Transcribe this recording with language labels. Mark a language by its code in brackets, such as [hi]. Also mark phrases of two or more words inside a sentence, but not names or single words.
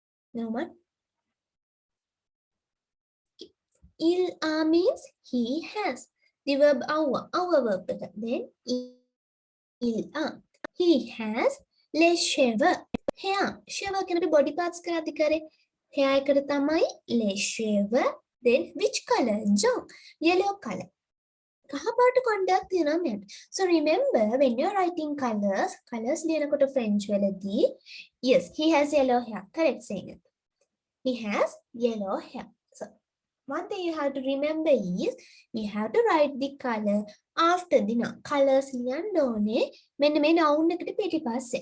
[en] No one. [fr] Il a [en] means he has. The verb our verb. Then [fr] il a. [en] He has [fr] les cheveux. [en] Hair. Cheveux can be body parts [si] කරද්දි කරේ. hair එකට තමයි [fr] les cheveux. [en] Then which color? Yellow color. [si] කහපාට කොණ්ඩයක් තියෙනවා මෙයාට. [en] So remember when you're writing colors [si] ලියනකොට French වලදී [en] yes he has yellow hair. Correct saying it. He has yellow hair. So one thing you have to remember is you have to write the color after the noun. [si] Colors ලියන්න ඕනේ මෙන්න මේ noun එකට පිටිපස්සේ.